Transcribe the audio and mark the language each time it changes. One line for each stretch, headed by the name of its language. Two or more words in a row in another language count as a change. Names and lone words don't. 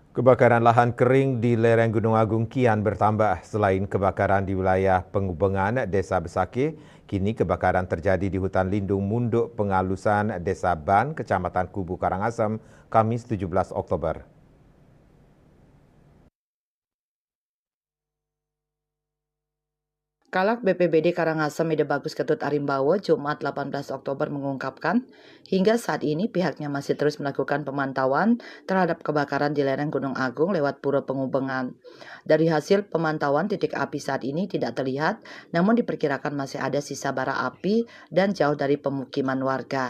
Indonesian: Kebakaran lahan kering di lereng Gunung Agung kian bertambah. Selain kebakaran di wilayah Pengubengan, Desa Besakih, kini kebakaran terjadi di hutan lindung Munduk Pengalusan, Desa Ban, Kecamatan Kubu Karangasem, Kamis 17 Oktober. Kalak BPBD Karangasem Ide Bagus Ketut Arimbawo Jumat 18 Oktober mengungkapkan, hingga saat ini pihaknya masih terus melakukan pemantauan terhadap kebakaran di lereng Gunung Agung lewat Pura Pengubengan. Dari hasil pemantauan, titik api saat ini tidak terlihat, namun diperkirakan masih ada sisa bara api dan jauh dari pemukiman warga.